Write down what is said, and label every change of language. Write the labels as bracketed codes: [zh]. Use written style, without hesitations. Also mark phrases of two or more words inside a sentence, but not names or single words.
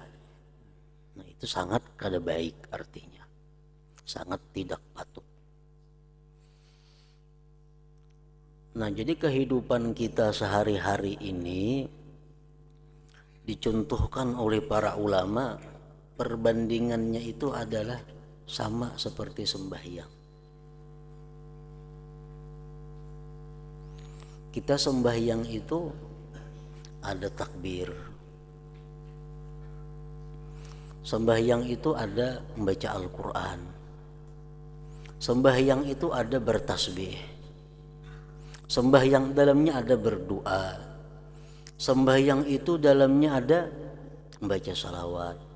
[id] Itu sangat kada baik, artinya sangat tidak patut. Nah, jadi kehidupan kita sehari-hari ini dicontohkan oleh para ulama, perbandingannya itu adalah sama seperti sembahyang. Kita sembahyang itu ada takbir, sembahyang itu ada membaca Al-Quran, sembahyang itu ada bertasbih, sembahyang dalamnya ada berdoa, sembahyang itu dalamnya ada membaca salawat,